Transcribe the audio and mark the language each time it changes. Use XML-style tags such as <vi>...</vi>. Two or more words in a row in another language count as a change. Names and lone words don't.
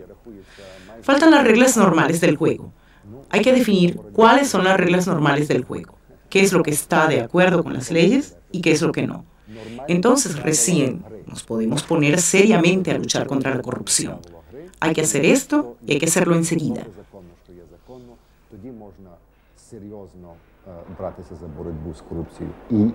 <es>Faltan las reglas normales del juego. Hay que definir cuáles son las reglas normales del juego, qué es lo que está de acuerdo con las leyes y qué es lo que no. Entonces recién nos podemos poner seriamente a luchar contra la corrupción. Hay que hacer esto y hay que hacerlo enseguida.</es> <uk>Тоді можна серйозно братися за боротьбу з корупцією.</uk>